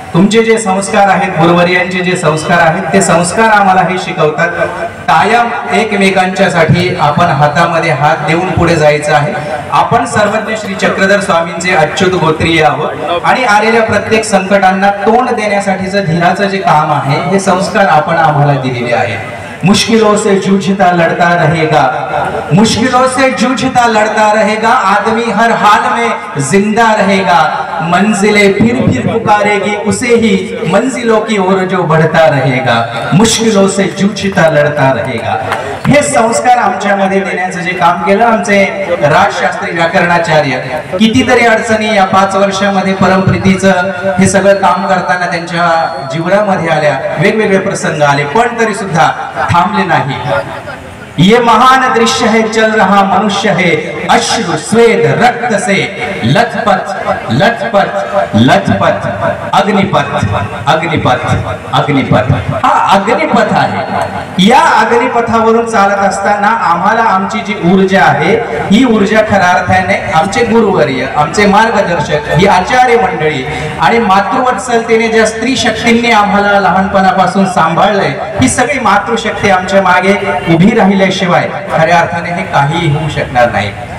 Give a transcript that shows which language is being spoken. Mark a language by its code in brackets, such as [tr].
[mr] तुमचे जे संस्कार आहेत, गुरुवर्यांचे जे संस्कार आहेत, ते संस्कार आम्हाला हे शिकवतात. कायम एकमेकांच्यासाठी आपण हातामध्ये हात देऊन पुढे जायचं आहे. आपण सर्वज्ञ श्री चक्रधर स्वामींचे अच्युत गोत्रीय आहोत आणि आलेल्या प्रत्येक संकटांना तोंड देण्यासाठीचं धीराचं जे काम आहे, हे संस्कार आपण आम्हाला दिलेले आहेत. [hi] मुश्किलों से जूझता लड़ता रहेगा, मुश्किलों से जूझता लड़ता रहेगा, आदमी हर हाल में जिंदा रहेगा, मंजिलें फिर फिर पुकारेगी उसे ही मंजिलों की ओर जो बढ़ता रहेगा, मुश्किलों से जूझता लड़ता रहेगा. [mr] हे संस्कार आमच्यामध्ये देण्याचं जे काम केलं आमचे राजशास्त्री व्याकरणाचार्य, कितीतरी अडचणी या 5 वर्षामध्ये परमप्रीतीचं हे सगळं काम करताना त्यांच्या जीवनामध्ये आल्या, वेगवेगळे प्रसंग आले, पण तरी सुद्धा थांबले नाही. [hi] ये महान दृश्य है, चल रहा मनुष्य है, अश्रु स्वेद रक्त से लथपथ लथपथ लथपथ, अग्निपथ अग्निपथ अग्निपथ. [mr] हा अग्निपथ आहे. या अग्निपथावरून चालत असताना आम्हाला आमची जी ऊर्जा आहे, ही ऊर्जा खऱ्या अर्थाने आमचे गुरुवर्य, आमचे मार्गदर्शक, ही आचार्य मंडळी आणि मातृवत्सलतेने ज्या स्त्री शक्तींनी आम्हाला लहानपणापासून सांभाळलंय, ही सगळी मातृशक्ती आमच्या मागे उभी राहिली शिवाय खऱ्या अर्थाने हे काही होऊ शकणार नाही.